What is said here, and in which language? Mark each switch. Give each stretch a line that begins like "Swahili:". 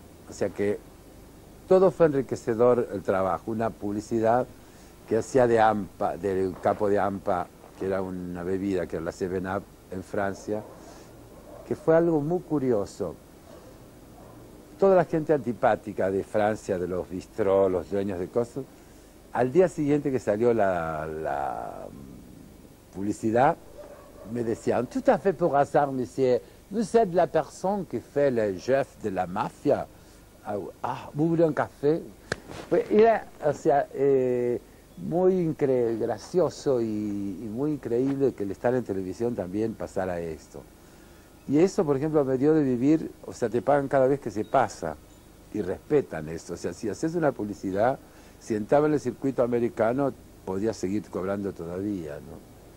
Spanish: O sea que todo fue enriquecedor el trabajo, una publicidad que hacía de AMPA, del capo de AMPA, que era una bebida, que era la 7-Up en Francia, que fue algo muy curioso. Toda la gente antipática de Francia, de los bistrós, los dueños de cosas, al día siguiente que salió la publicidad, me decían,
French: tout à fait por hasard, monsieur, vous êtes la personne qui fait le chef de la mafia. Ah, ¿vous voulez un café?
Spanish: Pues era, o sea, muy gracioso y muy increíble que el estar en televisión también pasara esto. Y eso, por ejemplo, me dio de vivir, o sea, te pagan cada vez que se pasa y respetan eso. O sea, si haces una publicidad, si entraba en el circuito americano, podías seguir cobrando todavía, ¿no?